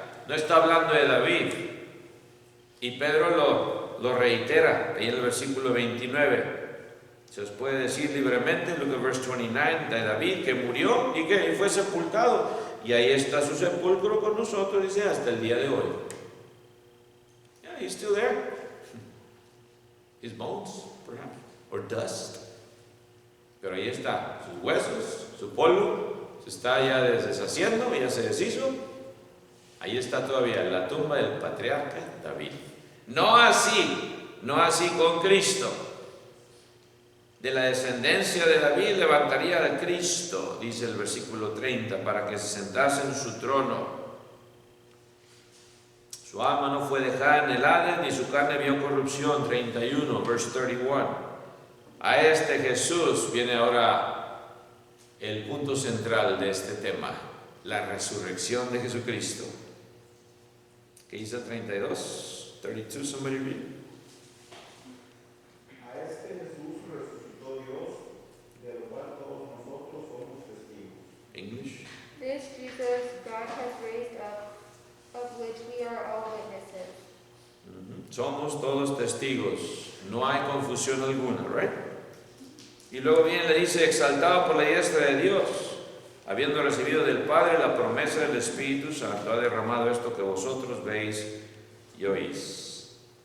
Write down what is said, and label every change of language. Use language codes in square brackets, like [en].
[es] No está hablando de David. Y Pedro lo reitera ahí en el versículo 29. Se os puede decir libremente, [en] look at verse 29, [es] de David, que murió y que fue sepultado. Y ahí está su sepulcro con nosotros, dice, hasta el día de hoy. [en] Yeah, he's still there. His bones, perhaps, or dust. [es] Pero ahí está, sus huesos, su polvo, se está ya deshaciendo, ya se deshizo. Ahí está todavía la tumba del patriarca David. No así con Cristo. De la descendencia de David levantaría a Cristo, dice el versículo 30, para que se sentase en su trono. Su alma no fue dejada en el Hades, ni su carne vio corrupción. 31, [en] verse 31. [es] A Jesús viene ahora el punto central de este tema, la resurrección de Jesucristo. ¿Qué dice el 32? 32, [en] somebody read. [es] A Jesús resucitó Dios, de lo cual todos nosotros somos testigos. [en] English. This Jesus God has raised up, of which we are all witnesses. [es] Somos todos testigos, no hay confusión alguna, [en] right? [es] Y luego viene le dice, exaltado por la diestra de Dios, habiendo recibido del Padre la promesa del Espíritu Santo, ha derramado esto que vosotros veis y oís.